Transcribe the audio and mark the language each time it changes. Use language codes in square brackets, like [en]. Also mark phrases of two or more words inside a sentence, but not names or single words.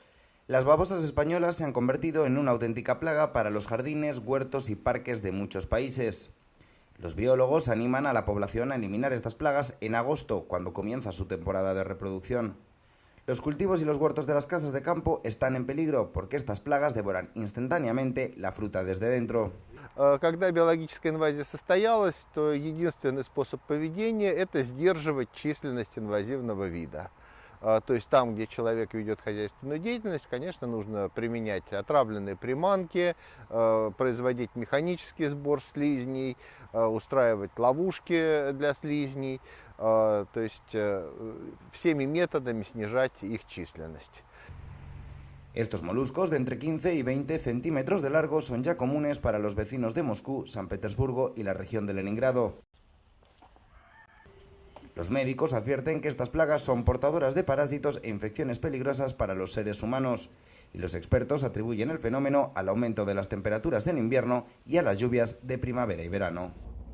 [es] Las babosas españolas se han convertido en una auténtica plaga para los jardines, huertos y parques de muchos países. Los biólogos animan a la población a eliminar estas plagas en agosto, cuando comienza su temporada de reproducción. Los cultivos y los huertos de las casas de campo están en peligro porque estas plagas devoran instantáneamente la fruta desde dentro. [ru] Когда биологическая инвазия состоялась, то единственный способ поведения – это сдерживать численность инвазивного вида. То есть там, где человек ведет хозяйственную деятельность, конечно, нужно применять отравленные приманки, производить механический сбор слизней, устраивать ловушки для слизней, то есть всеми методами снижать их численность. [es] Estos moluscos de entre 15 y 20 centímetros de largo son ya comunes para los vecinos de Moscú, San Petersburgo y la región de Leningrado. Los médicos advierten que estas plagas son portadoras de parásitos e infecciones peligrosas para los seres humanos, y los expertos atribuyen el fenómeno al aumento de las temperaturas en invierno y a las lluvias de primavera y verano.